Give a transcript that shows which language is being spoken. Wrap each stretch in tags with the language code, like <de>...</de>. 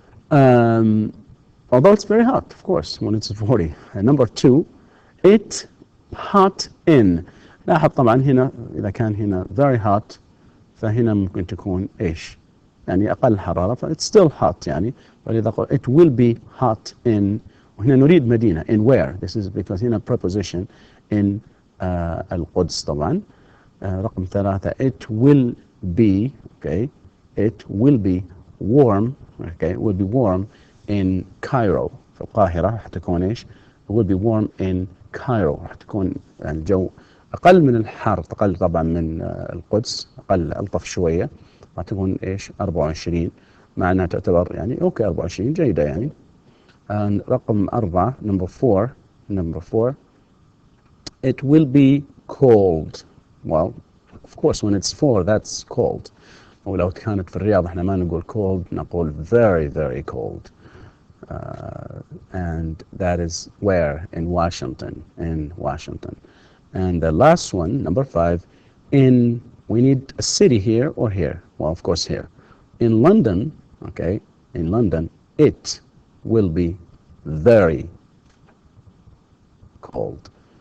<en>Although it's very hot, of course, when it's 40. And number two, it hot in.</en> <ar>لاحظ طبعا هنا إذا كان هنا</ar> <en>very hot</en> <ar>فهنا ممكن تكون إيش؟ يعني أقل حرارة</ar> <en>it's still hot</en> <ar>يعني. فإذا قلت</ar> <en>it will be hot in</en> <ar>وهنا نريد مدينة</ar> <en>in where? This is because هنا preposition in القدس طبعا.</en> <ar>رقم 3</ar> <en>it will be okay it will be warm okay it will be warm in Cairo</en> <ar>في القاهرة راح تكون إيش؟</ar> <en>it will be warm in Cairo</en> <ar>راح تكون الجو أقل من الحر أقل طبعا من القدس أقل ألطف شوية راح تكون إيش 24 مع أنها تعتبر يعني أوكي 24 جيدة يعني. رقم 4</ar> <en>number 4 it will be cold. Well of course when it's 4 that's cold.</en> <ar>ولو كانت في الرياض احنا ما نقول cold نقول</ar> <en>very very cold. And that is where in Washington. And the last one, number 5, we need a city here or here. Well, of course here. In London, okay, in London, it will be very cold.</en>